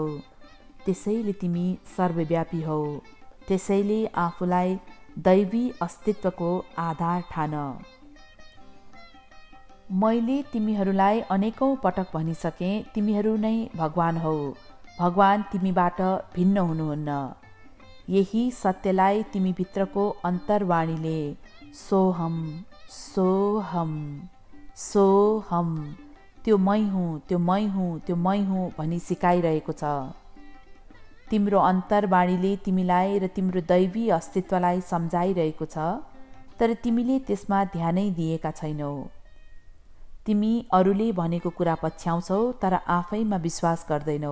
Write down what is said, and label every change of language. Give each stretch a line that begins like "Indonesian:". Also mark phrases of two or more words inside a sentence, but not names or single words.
Nepali: त्यसैले तिमी सर्वव्यापी हौ। त्यसैले आफूलाई दैवी अस्तित्वको आधार ठान। मैले तिमीहरूलाई अनेकौं पटक भनिसकेँ, तिमीहरू नै भगवान हौ। भगवान तिमीबाट भिन्न हुनुहुन्न। यही सत्यलाई तिमी भित्रको अन्तर्वाणीले
Sanskrit: सोहम, सोहम, सोहम,
Nepali: त्यो मै हुँ, त्यो मै हुँ, त्यो मै हुँ भनी सिकाइरहेको छ। तिम्रो अन्तर्वाणीले तिमीलाई र तिम्रो दैवी अस्तित्वलाई सम्झाइरहेको छ, तर तिमीले त्यसमा ध्यानै दिएका छैनौ। तिमी अरूले भनेको कुरा पछ्याउँछौ, तर आफैमा विश्वास गर्दैनौ।